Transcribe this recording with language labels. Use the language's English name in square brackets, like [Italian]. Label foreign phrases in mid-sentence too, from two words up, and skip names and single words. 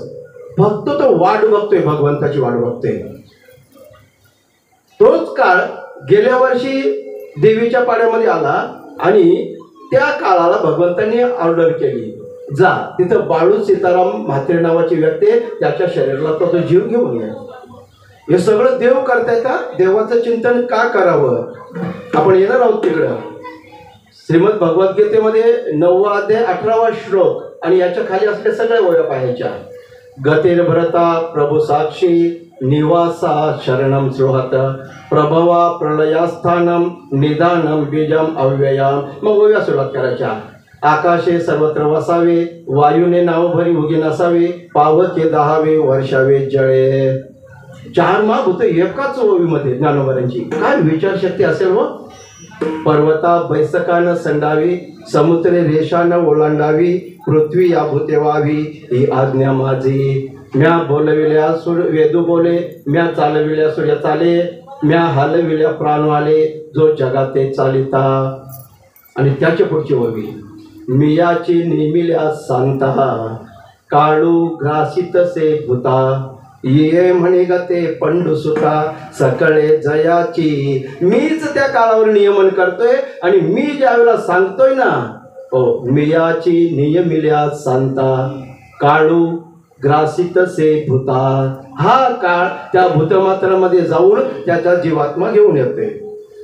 [Marathi] फक्त तो वाट बघतोय, भगवंताची वाट बघतोय. तोच काळ गेल्या वर्षी देवीच्या पाड्यामध्ये आला आणि त्या काळाला भगवंतांनी ऑर्डर केली, जा तिथं बाळू सीताराम म्हात्रे नावाची व्यक्ती आहे, त्याच्या शरीराला तो जीव घेऊन या. हे सगळं देव करताय का? देवाचं चिंतन का करावं? आपण येणार आहोत तिकडं. श्रीमद भगवद्गीतेमध्ये 9वा अध्याय 18वा श्लोक आणि याच्या खाली असल्या सगळ्या ओळ्या पाहायच्या. [Sanskrit] गतीर भरता प्रभू साक्षी, निवासा शरणम सुहत, प्रभवा प्रलयास्थानम, निदानम बीजम अव्ययम. [Marathi] मग ओव्या सुरुवात करायच्या. आकाशे सर्वत्र वसावे, वायूने नाव भरी उगी नसावे, पावके दहावे वर्षावे जळे. 4 महाभूत एकाच ओवीमध्ये ज्ञानोबरांची. काय विचारशक्ती असेल व. पर्वता बैसकानं संडावी, समुद्रे रेषानं ओलांडावी, पृथ्वी या भूते व्हावी ही आज्ञा माझी. म्या बोलविल्या सूर वेदू बोले, म्या चालविल्या सूर्य चाले, म्या हलविल्या प्राण आले, जो जगात ते चालिता. आणि त्याच्या पुढची ओवी. मियाची निमिल्या सांता, काळू ग्रासित से भूता, ये म्हणे गते पंडू सुता, सकळे जयाची. मीच त्या काळावर नियमन करतोय आणि मी ज्या वेळेला सांगतोय ना, मियाची नियमिल्या सांता, काळू ग्रासित से भूता. हा काळ त्या भूतमात्रामध्ये जाऊन त्याचा जीवात्मा घेऊन येते.